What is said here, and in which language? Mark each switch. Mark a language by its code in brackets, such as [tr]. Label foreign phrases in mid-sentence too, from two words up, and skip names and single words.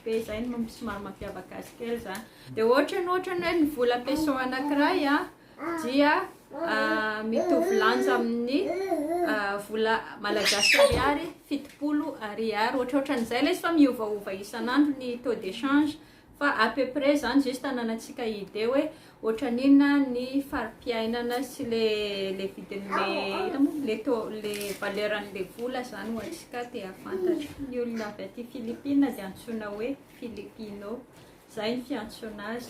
[mg] Zay no somary mampiavaka azy kely zany. Dia ohatrany hoe ny vola peso anankiray dia mitovy lanja amin'ny vola malagasy ariary 70 ariary. Ohatran'izay ilay izy fa miovaova isan'andro ny [fr] taux d'échange. [mg] Fa [fr] à peu près [mg] zany juste tanànatsika hide hoe ohatran'inona ny fari-piainana sy le vidin'le valeran'le vola zany ho antsika te hafantatra. Ny olona avy aty Filipina dia antsoina hoe Filipino. Zay ny fiantsoana azy.